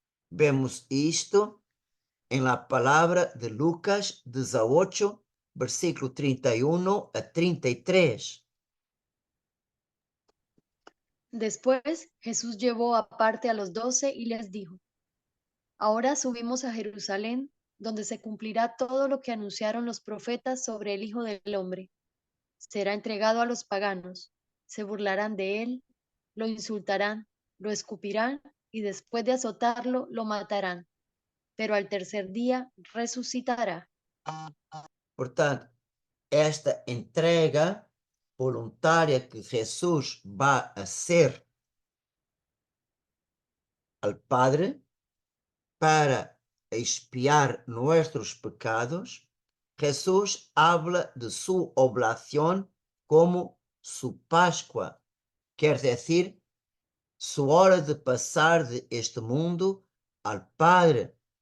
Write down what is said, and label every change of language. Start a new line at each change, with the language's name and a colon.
Portuguese: Vemos isto em la palavra de Lucas 18, versículo 31 a 33.
Spanish: Después Jesús llevó aparte a los 12 y les dijo: Ahora subimos a Jerusalén, donde se cumplirá todo lo que anunciaron los profetas sobre el Hijo del Hombre. Será entregado a los paganos, se burlarán de él, lo insultarán, lo escupirán y después de azotarlo lo matarán, pero al tercer día resucitará.
Portuguese: Portanto, esta entrega voluntária que Jesus vai fazer ao Padre para expiar nossos pecados, Jesus habla de sua oblação como sua Páscoa, quer dizer, sua hora de passar de este mundo ao Padre.